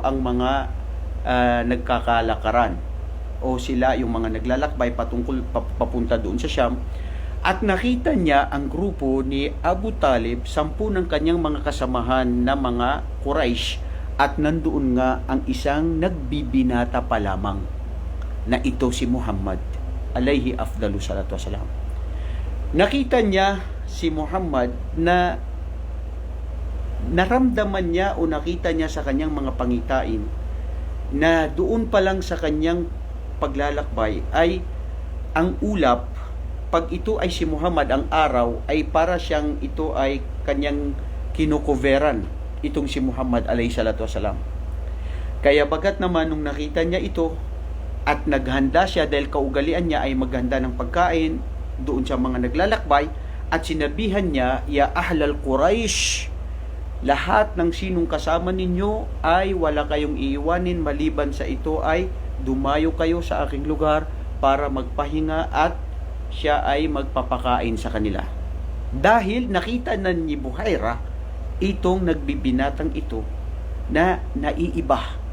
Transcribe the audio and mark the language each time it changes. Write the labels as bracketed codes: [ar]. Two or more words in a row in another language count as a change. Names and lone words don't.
[tl] ang mga nagkakalakaran o sila yung mga naglalakbay patungkol papunta doon sa Syam, at nakita niya ang grupo ni Abu Talib, 10 ng kanyang mga kasamahan na mga Quraysh, at nandoon nga ang isang nagbibinata pa lamang na ito si Muhammad [ar] عليه أفضل الصلاة والسلام. [tl] Nakita niya si Muhammad na naramdaman niya o nakita niya sa kanyang mga pangitain na doon pa lang sa kanyang paglalakbay ay ang ulap, pag ito ay si Muhammad, ang araw ay para siyang ito ay kanyang kinukuveran, itong si Muhammad [ar] عليه الصلاة والسلام. [tl] Kaya bagat naman nung nakita niya ito at naghanda siya, dahil kaugalian niya ay maghanda ng pagkain, doon sa mga naglalakbay at sinabihan niya, [ar] يا أهل قريش, [tl] lahat ng sinong kasama ninyo ay wala kayong iiwanin maliban sa ito ay dumayo kayo sa aking lugar para magpahinga at siya ay magpapakain sa kanila. Dahil nakita na ni Buhaira itong nagbibinatang ito na naiiba.